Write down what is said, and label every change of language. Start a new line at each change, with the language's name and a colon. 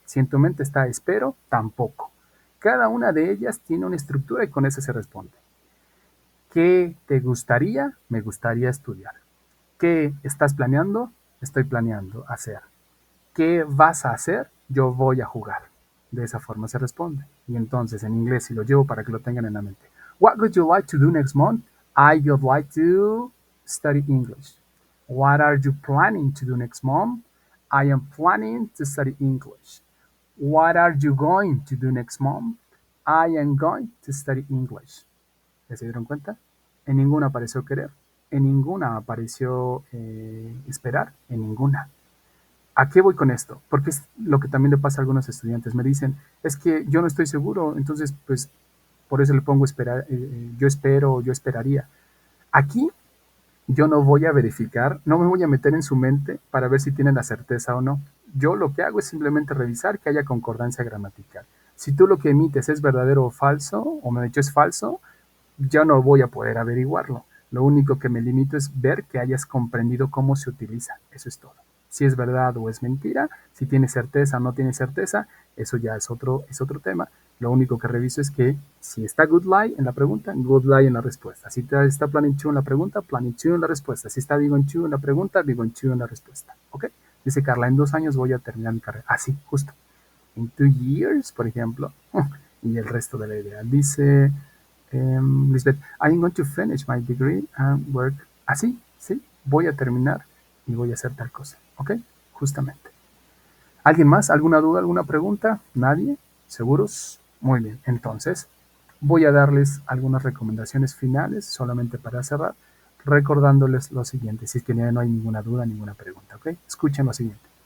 Spanish: Si en tu mente está espero, tampoco. Cada una de ellas tiene una estructura y con esa se responde. ¿Qué te gustaría? Me gustaría estudiar. ¿Qué estás planeando? Estoy planeando hacer. ¿Qué vas a hacer? Yo voy a jugar. De esa forma se responde. Y entonces en inglés, si lo llevo para que lo tengan en la mente.
English: What would you like to do next month? I would like to study English. What are you planning to do next month? I am planning to study English. What are you going to do next month? I am going to study English.
Spanish: ¿Ya se dieron cuenta? En ninguna apareció querer, en ninguna apareció esperar, en ninguna. ¿A qué voy con esto? Porque es lo que también le pasa a algunos estudiantes. Me dicen, es que yo no estoy seguro, entonces pues por eso le pongo esperar, yo espero, yo esperaría. Aquí yo no voy a verificar, no me voy a meter en su mente para ver si tienen la certeza o no. Yo lo que hago es simplemente revisar que haya concordancia gramatical. Si tú lo que emites es verdadero o falso, o me he dicho es falso, ya no voy a poder averiguarlo. Lo único que me limito es ver que hayas comprendido cómo se utiliza. Eso es todo. Si es verdad o es mentira, si tiene certeza o no tiene certeza, eso ya es otro tema. Lo único que reviso es que si está good lie en la pregunta, good lie en la respuesta. Si está planning to en la pregunta, planning to en la respuesta. Si está big on to en la pregunta, big on to en la respuesta. ¿Ok? Dice Carla, en 2 años voy a terminar mi carrera. Así, justo.
English: In 2 years,
Spanish: por ejemplo. Y el resto de la idea.
English: Dice Lisbeth, I'm going to finish my degree and work.
Spanish: Así, sí, voy a terminar y voy a hacer tal cosa. ¿Ok? Justamente. ¿Alguien más? ¿Alguna duda? ¿Alguna pregunta? ¿Nadie? ¿Seguros? Muy bien. Entonces, voy a darles algunas recomendaciones finales, solamente para cerrar, recordándoles lo siguiente, si es que no hay ninguna duda, ninguna pregunta. ¿Ok? Escuchen lo siguiente.